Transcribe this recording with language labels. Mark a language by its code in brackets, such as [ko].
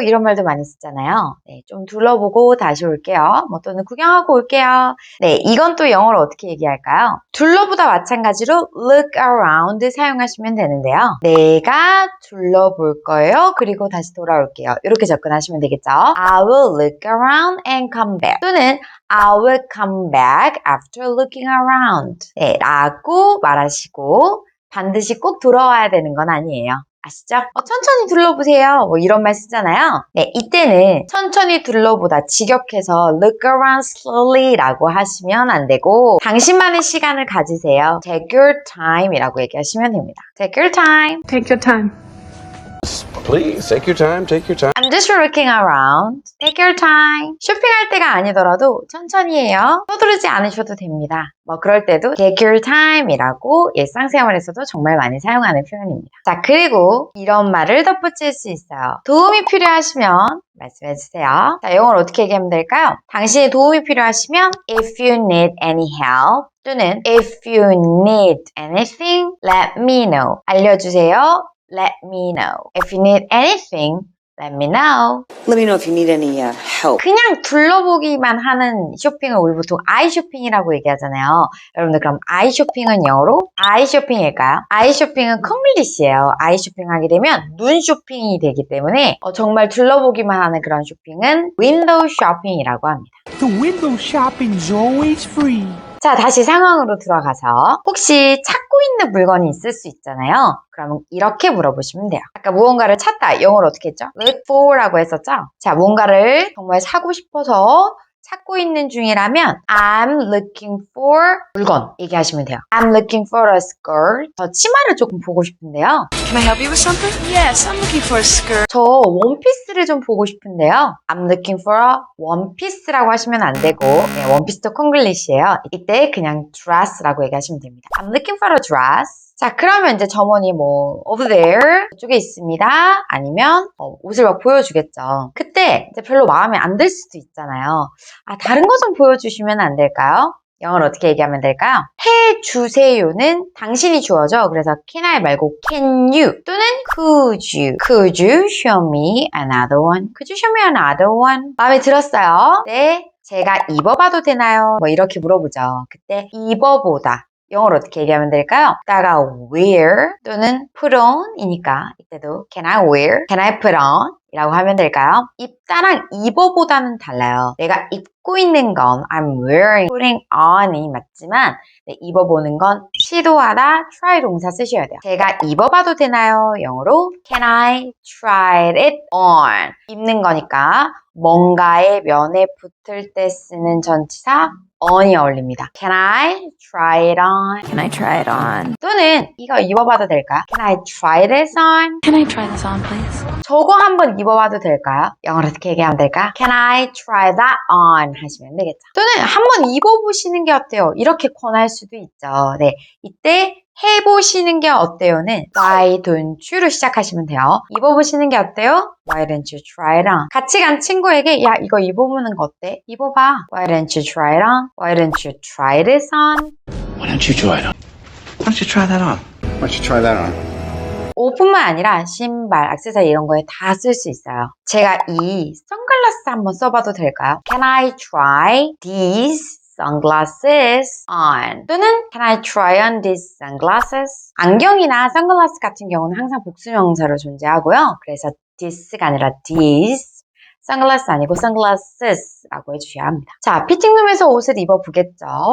[ko] 이런 말도 많이 쓰잖아요. 네, 좀 둘러보고 다시 올게요. 또는 구경하고 올게요. 네, 이건 또 영어로 어떻게 얘기할까요? 둘러보다 마찬가지로 look around 사용하시면 되는데요. 내가 둘러볼 거예요. 그리고 다시 돌아올게요. 이렇게 접근하시면 되겠죠? [en] I will look around and come back. 또는 I will come back after looking around. [ko] 네, 라고 말하시고 반드시 꼭 돌아와야 되는 건 아니에요. 아시죠? 천천히 둘러보세요. 이런 말 쓰잖아요. 네, 이때는 천천히 둘러보다 직역해서 [en] look around slowly [ko] 라고 하시면 안 되고 당신만의 시간을 가지세요. [en] Take your time [ko] 이라고 얘기하시면 됩니다. [en] Take your time. Take your time. Please, take your time, take your time. I'm just looking around. Take your time. [ko] 쇼핑할 때가 아니더라도 천천히 해요. 서두르지 않으셔도 됩니다. 그럴 때도 [en] take your time [ko] 이라고 일상생활에서도 정말 많이 사용하는 표현입니다. 자, 그리고 이런 말을 덧붙일 수 있어요. 도움이 필요하시면 말씀해주세요. 자, 영어로 어떻게 얘기하면 될까요? 당신의 도움이 필요하시면 [en] if you need any help 또는 if you need anything, let me know. [ko] 알려주세요. [en] Let me know. If you need anything, let me know. Let me know if you need any help. [ko] 그냥 둘러보기만 하는 쇼핑을 우리 보통 아이 쇼핑이라고 얘기하잖아요. 여러분들 그럼 아이 쇼핑은 영어로 아이 쇼핑일까요? 아이 쇼핑은 콩글리시예요. 아이 쇼핑하게 되면 눈 쇼핑이 되기 때문에 정말 둘러보기만 하는 그런 쇼핑은 윈도우 쇼핑이라고 합니다. [en] The window shopping's always free. [ko] 자, 다시 상황으로 들어가서 혹시 찾고 있는 물건이 있을 수 있잖아요. 그러면 이렇게 물어보시면 돼요. 아까 무언가를 찾다, 영어로 어떻게 했죠? look for라고 했었죠? 자, 무언가를 정말 사고 싶어서 찾고 있는 중이라면 [en] I'm looking for [ko] 물건 얘기하시면 돼요. [en] I'm looking for a skirt. [ko] 저 치마를 조금 보고 싶은데요. [en] Can I help you with something? Yes, I'm looking for a skirt. [ko] 저 원피스를 좀 보고 싶은데요. [en] I'm looking for a [ko] 원피스라고 하시면 안 되고 네, 원피스도 콩글리시예요. 이때 그냥 dress라고 얘기하시면 됩니다. [en] I'm looking for a dress. [ko] 자, 그러면 이제 점원이 over there 이쪽에 있습니다. 아니면 옷을 막 보여주겠죠. 그때 이제 별로 마음에 안 들 수도 있잖아요. 다른 거 좀 보여주시면 안 될까요? 영어로 어떻게 얘기하면 될까요? 해주세요는 당신이 주어져. [en] 그래서 can I 말고 can you 또는 could you show me another one? Could you show me another one? [ko] 마음에 들었어요? 네, 제가 입어봐도 되나요? 이렇게 물어보죠. 그때 입어보다 영어로 어떻게 얘기하면 될까요? 이따가 wear 또는 put on이니까 이때도 [en] can I wear? Can I put on? [ko] 이라고 하면 될까요? 입다랑 입어보다는 달라요. 내가 입고 있는 건 I'm wearing, putting on이 맞지만 입어보는 건 시도하다 try 동사 쓰셔야 돼요. 제가 입어봐도 되나요? [en] 영어로 Can I try it on? [ko] 입는 거니까 뭔가의 면에 붙을 때 쓰는 전치사 on이 어울립니다. [en] Can I try it on? Can I try it on? [ko] 또는 이거 입어봐도 될까요? [en] Can I try this on? Can I try this on, please? [ko] 저거 한번 입어봐도 될까요? 영어로 어떻게 얘기하면 될까? [en] Can I try that on? [ko] 하시면 되겠죠. 또는 한번 입어보시는 게 어때요? 이렇게 권할 수도 있죠. 네, 이때 해보시는 게 어때요는 [en] Why don't you [ko] 로 시작하시면 돼요. 입어보시는 게 어때요? [en] Why don't you try it on? [ko] 같이 간 친구에게 야 이거 입어보는 거 어때? 입어봐. [en] Why don't you try it on? Why don't you try this on? Why don't you try it on? Why don't you try that on? Why don't you try that on? [ko] 옷뿐만 아니라 신발, 액세서리 이런 거에 다 쓸 수 있어요. 제가 이 선글라스 한번 써봐도 될까요? [en] Can I try these sunglasses on? 또는 Can I try on these sunglasses? [ko] 안경이나 선글라스 같은 경우는 항상 복수명사로 존재하고요. 그래서 this가 아니라 these. 선글라스 아니고 sunglasses라고 해주셔야 합니다. 자, 피팅룸에서 옷을 입어보겠죠.